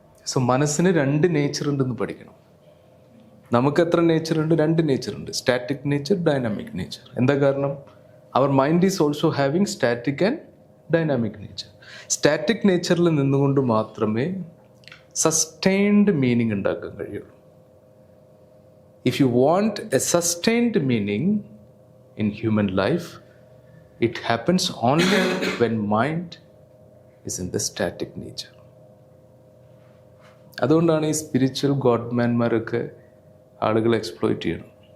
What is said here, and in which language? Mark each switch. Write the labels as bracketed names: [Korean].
[Malayalam] So മനസ്സിന് രണ്ട് nature ഉണ്ടെന്ന് പഠിക്കണം. നമുക്ക് എത്ര നേച്ചറുണ്ട്? രണ്ട് നേച്ചറുണ്ട്, സ്റ്റാറ്റിക് നേച്ചർ, ഡൈനാമിക് നേച്ചർ. എന്താ കാരണം? [English] അവർ mind is also having static and dynamic nature. [Malayalam] Static നേച്ചറിൽ നിന്നുകൊണ്ട് മാത്രമേ സസ്റ്റൈൻഡ് മീനിങ് ഉണ്ടാക്കാൻ കഴിയുള്ളൂ. [English] If you want a sustained meaning in human life, it happens only when mind is in the static nature. [Malayalam] അതുകൊണ്ടാണ് ഈ spiritual ഗോഡ്മാൻമാരൊക്കെ ആളുകളെ exploit ചെയ്യണം.